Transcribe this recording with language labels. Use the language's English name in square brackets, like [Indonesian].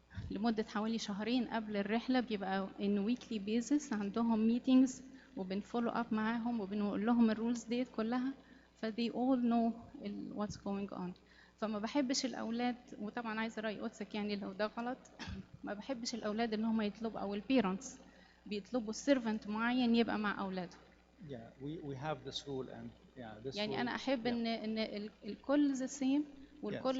[Arabic] لمدة حوالي شهرين قبل الرحلة بيبقى [English] in weekly basis [Arabic] عندهم meetings وبنفولو up معاهم وبنقول لهم الرولز ديت كلها ف [English] they all know what's going on [Arabic] فما بحبش الأولاد وطبعا عايزة رأي قدسك يعني لو ده غلط ما بحبش الأولاد إن هم يطلبوا أو البيرنتس بيطلبوا servant معين يبقى مع أولادهم. [English] Yeah, we have this rule and this [Arabic] يعني [English] rule, [Arabic] أنا أحب إن الكل [English] the same [Arabic] والكل